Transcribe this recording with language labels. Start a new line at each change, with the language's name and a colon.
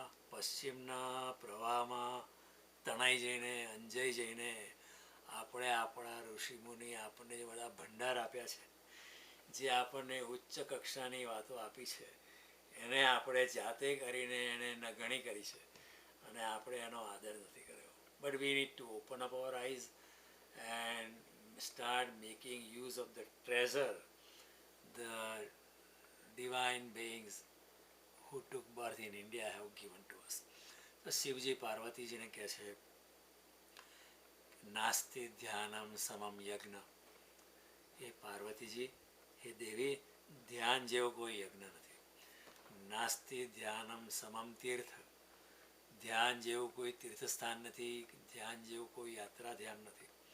Gujarati: પશ્ચિમના પ્રવાહમાં તણાઈ જઈને અંજાઈ જઈને આપણે આપણા ઋષિમુનિ આપણને જે બધા ભંડાર આપ્યા છે, જે આપણને ઉચ્ચ કક્ષાની વાતો આપી છે, એને આપણે જાતે કરીને એને નગણી કરી છે અને આપણે એનો આદર નથી કર્યો.
English: But we need to open up our eyes and start making use of the treasure the divine beings who took birth in India have given to us.
Gujarati: તો શિવજી પાર્વતીજીને કહે છે
Sanskrit: નાસ્તિ ધ્યાનમ સમમ યજ્ઞ.
Gujarati: એ પાર્વતીજી, એ દેવી, ધ્યાન જેવો કોઈ યજ્ઞ નથી.
Sanskrit: નાસ્તિ ધ્યાનમ સમમ તીર્થ.
Gujarati: ધ્યાન જેવું કોઈ તીર્થસ્થાન નથી, ધ્યાન જેવું કોઈ યાત્રા ધ્યાન નથી.